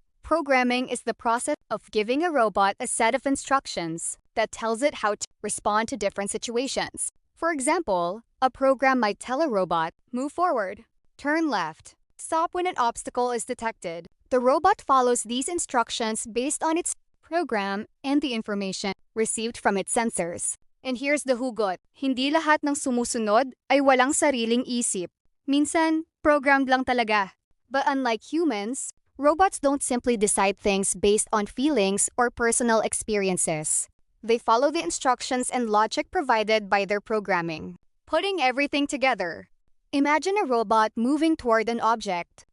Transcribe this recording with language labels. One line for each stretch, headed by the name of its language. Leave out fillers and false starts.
English: Programming is the process of giving a robot a set of instructions that tells it how to respond to different situations. For example, a program might tell a robot, move forward, turn left, stop when an obstacle is detected. The robot follows these instructions based on its program and the information received from its sensors. And here's the hugot.
Filipino: Hindi lahat ng sumusunod ay walang sariling isip. Minsan, programmed lang talaga.
English: But unlike humans, robots don't simply decide things based on feelings or personal experiences. They follow the instructions and logic provided by their programming. Putting everything together. Imagine a robot moving toward an object.